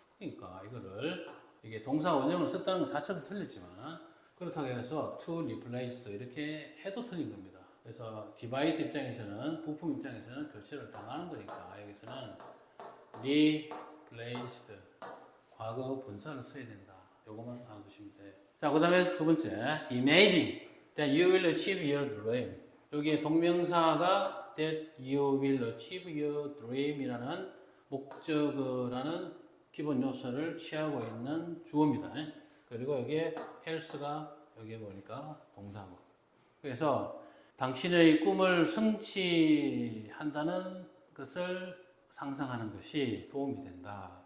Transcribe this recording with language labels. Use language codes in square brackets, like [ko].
[ko] 그러니까 이게 동사 원형을 썼다는 것 자체도 틀렸지만 그렇다고 해서 [en] to replace [ko] 이렇게 해도 틀린 겁니다. 그래서 디바이스 입장에서는 부품 입장에서는 교체를 당하는 거니까 여기서는 replaced 과거 분사를 써야 된다. 요것만 알아두시면 돼요. 자, 그 다음에 두 번째 [en] imagine that you will achieve your dream. [ko] 여기에 동명사가 [en] that you will achieve your dream [ko] 이라는 목적어라는 기본 요소를 취하고 있는 주어입니다. 그리고 여기에 health가 여기에 보니까 동사고. 그래서 당신의 꿈을 성취한다는 것을 상상하는 것이 도움이 된다.